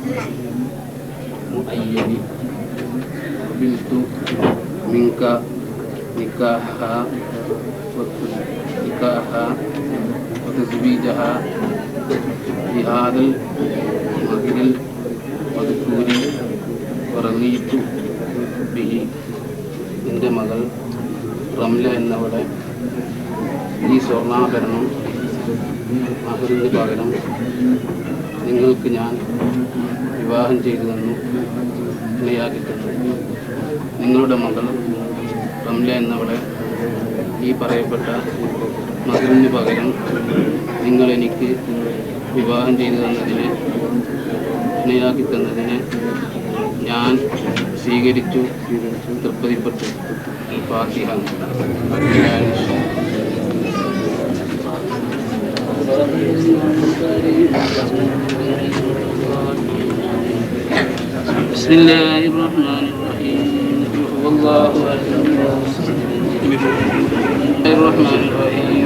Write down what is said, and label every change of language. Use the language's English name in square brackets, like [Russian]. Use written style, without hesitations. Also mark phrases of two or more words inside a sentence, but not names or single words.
[Arabic] قبلت منك نكاحها وتزويجها بهذا الماهر المذكور ورضيت به. [Malayalam] എൻ്റെ മകൾ റംല എന്നവളെ ഈ സ്വർണ്ണാഭരണം മഹറിന് പകരം നിങ്ങൾക്ക് ഞാൻ വിവാഹം ചെയ്തു തന്നു, ഇണയാക്കി തന്നു. നിങ്ങളുടെ മകൾ റംല എന്നവളെ ഈ പറയപ്പെട്ട മഹറിന് പകരം നിങ്ങളെനിക്ക് വിവാഹം ചെയ്തു തന്നതിന്, ഇണയാക്കി തന്നതിന് ഞാൻ സ്വീകരിച്ചു, തൃപ്തിപ്പെട്ടു. ഫാത്തിഹ. [Arabic] بسم الله الرحمن الرحيم. هو الله أحد. بسم الله الرحمن الرحيم.